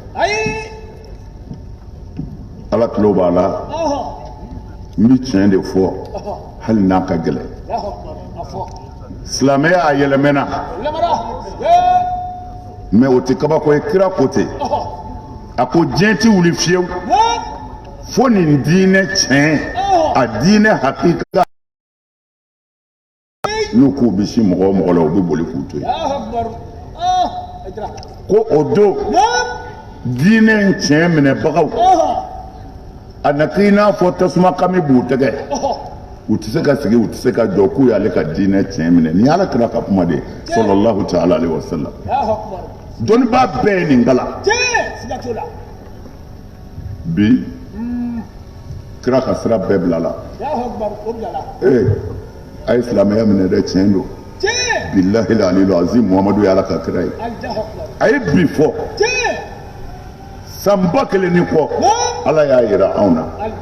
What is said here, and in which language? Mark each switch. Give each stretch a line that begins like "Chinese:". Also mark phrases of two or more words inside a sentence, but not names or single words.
Bambara: ala tulo b'a la n bɛ tiɲɛ de fɔ hali n'a ka gɛlɛn silamɛya a yɛlɛmɛna mɛ o tɛ kabako ye kira ko ten a ko diɲɛ tɛ wuli fiyewu fo nin diinɛ tiɲɛ a diinɛ hakika n'u k'u bɛ sin mɔgɔ o mɔgɔ la u bɛ boli k'u to yen ko o don diinɛ in tiɲɛ minɛbagaw a na k'i n'a fɔ tasuma kami b'u tɛgɛ u tɛ se ka sigi u tɛ se ka jɔ k'u y'ale ka diinɛ tiɲɛ minɛ nin y'ala kira ka kuma de ye
Arabic: صلى الله تعالى عليه وسلم
Bambara: dɔnnibaa bɛɛ ye nin kala bi kira ka sira bɛɛ bila la a ye silamɛya minɛ dɛ tiɲɛ don
Arabic: بالله العلي العظيم
Bambara: muhamadu y'ala ka kira ye a ye bi fɔ san ba kelen ni kɔ ala y'a yira anw na